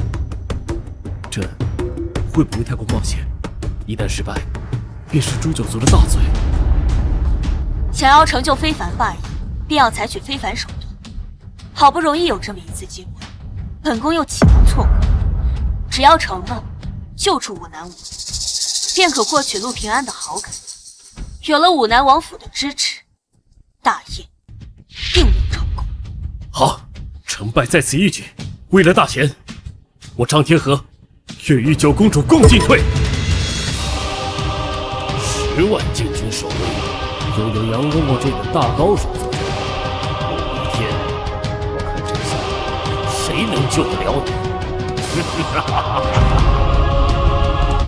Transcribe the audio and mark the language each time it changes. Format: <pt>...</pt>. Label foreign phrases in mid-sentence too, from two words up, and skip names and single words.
<zh>這會不會太過冒險？一旦失敗，便是誅九族的大罪。想要成就非凡霸業，便要採取非凡手段。好不容易有這麼一次機會，本宮又豈能錯過？只要成了，救出武南王， 便可获取陆平安的好感。有了武南王府的支持，大业定能成功。好，成败在此一举。为了大钱，我张天和愿与九公主共进退。10万禁军守卫，又有杨公公这等大高手坐镇，有一天，我看这下谁能救得了你？</zh>